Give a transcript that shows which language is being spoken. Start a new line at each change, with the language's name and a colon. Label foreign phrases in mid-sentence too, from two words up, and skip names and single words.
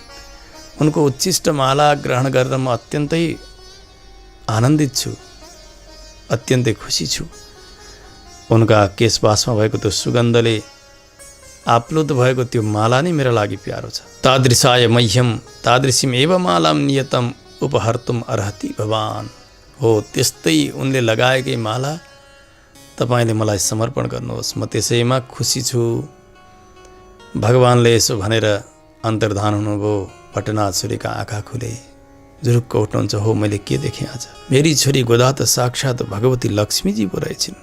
Nepali: उनको उच्छिष्ट माला ग्रहण गरेर म अत्यन्तै आनन्दित छु, अत्यन्तै खुसी छु। उनका केशवासमा भएको त्यो सुगन्धले आप्लुत भएको त्यो माला नै मेरो लागि प्यारो छ।
Sanskrit: तादृशाय मह्यम तादृशीम एव मालाम नियतम उपहर्तुम अर्हति भवान।
Nepali: हो त्यस्तै उनले लगाएकै माला तपाईँले मलाई समर्पण गर्नुहोस्, म त्यसैमा खुसी छु। भगवानले यसो भनेर अन्तर्धान हुनुभयो। भट्टनाथ सूरीका आँखा खुले, जुरुक्क उठ्नुहुन्छ। हो मैले के देखेँ आज, मेरी छोरी गोदा त साक्षात् भगवती लक्ष्मीजी पो रहेछिन्।